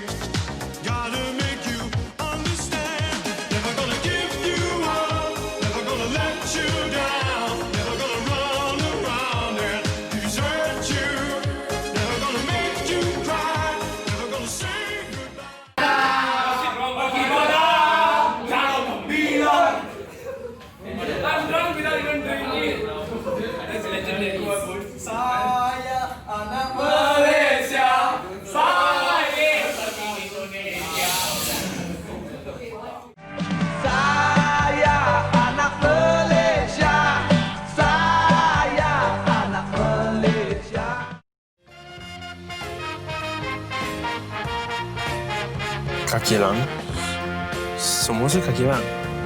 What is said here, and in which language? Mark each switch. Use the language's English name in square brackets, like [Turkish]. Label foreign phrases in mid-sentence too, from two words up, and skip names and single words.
[English] Gotta make you understand. Never gonna give you up. Never gonna let you down. Never gonna run around and desert you. Never gonna make you cry. Never gonna say goodbye. [Malay] Saya anak Malaysia. Saya Indonesia. Saya anak Malaysia. Saya anak Malaysia. Kaki lang? [Chinese] 什么是 [Malay] kaki lang？